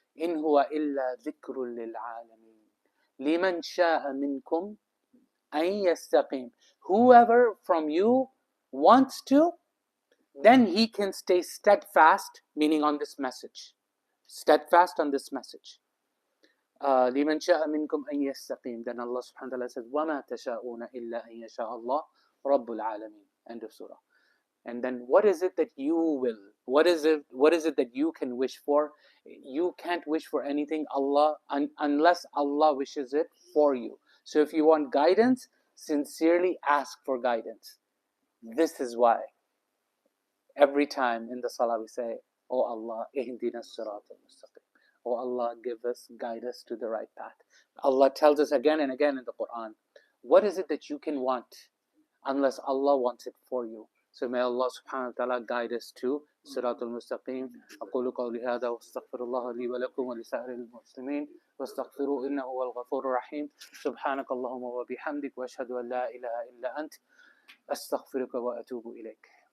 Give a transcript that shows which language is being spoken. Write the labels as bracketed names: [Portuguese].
[Arabic] إِنْ هُوَ إِلَّا ذِكْرٌ لِلْعَالَمِينَ لِمَنْ شَاءَ مِنْكُمْ أَنْ يَسْتَقِيمَ. [English] Whoever from you wants to, then he can stay steadfast, meaning on this message. Steadfast on this message. [Arabic] لِمَنْ شَاءَ مِنْكُمْ أَنْ يَسْتَقِيمَ. [English] Then Allah subhanahu wa ta'ala says, [Arabic] وَمَا تَشَاءُونَ إِلَّا أَنْ يَشَاءَ اللَّهُ رَبُّ الْعَالَمِينَ. [English] End of surah. And then what is it that you will? What is it that you can wish for? You can't wish for anything unless Allah wishes it for you. So if you want guidance, sincerely ask for guidance. This is why every time in the salah we say, Oh Allah, [Arabic] ihdina as-sirat al-mustaqim. [English] Oh Allah, guide us to the right path. Allah tells us again and again in the Quran, what is it that you can want unless Allah wants it for you? So may Allah subhanahu wa ta'ala guide us to Surat al-Mustaqim. [Arabic] أقول قولي هذا واستغفر الله لي ولكم ولسائر المسلمين واستغفروه إنه هو الغفور الرحيم. سبحانك اللهم وبحمدك وأشهد أن لا إله إلا أنت أستغفرك وأتوب إليك.